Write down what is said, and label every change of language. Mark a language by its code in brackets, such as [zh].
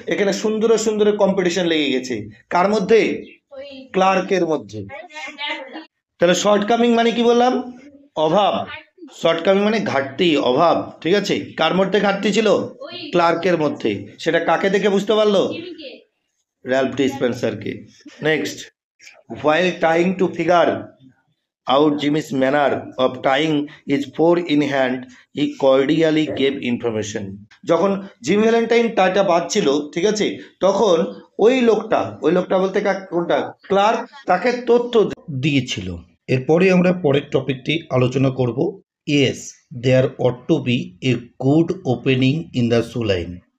[bn] এখানে সুন্দর সুন্দর কম্পিটিশন লেগে গেছে, কার মধ্যে, ক্লার্কের মধ্যে। তাহলে শর্টকামিং মানে কি বললাম, অভাব। শর্টকামিং মানে ঘাটতি, অভাব। ঠিক আছে, কার মধ্যে ঘাটতি ছিল, ক্লার্কের মধ্যে। সেটা কাকে দেখে বুঝতে পারলো, Ralph ডিসপেন্সারকে। [en] Next, while trying to figure out Jimmy's manner of tying his four in hand, he cordially gave information. [bn] যখন জিমি ভ্যালেন্টাইন টাটা বাজছিল, ঠিক আছে, তখন ওই লোকটা বলতে কোনটা, ক্লার্ক, তাকে তথ্য দিয়েছিল। এরপরে আমরা পরের টপিকটি আলোচনা করব। [en] Yes, there ought to be a good opening in the shoe line.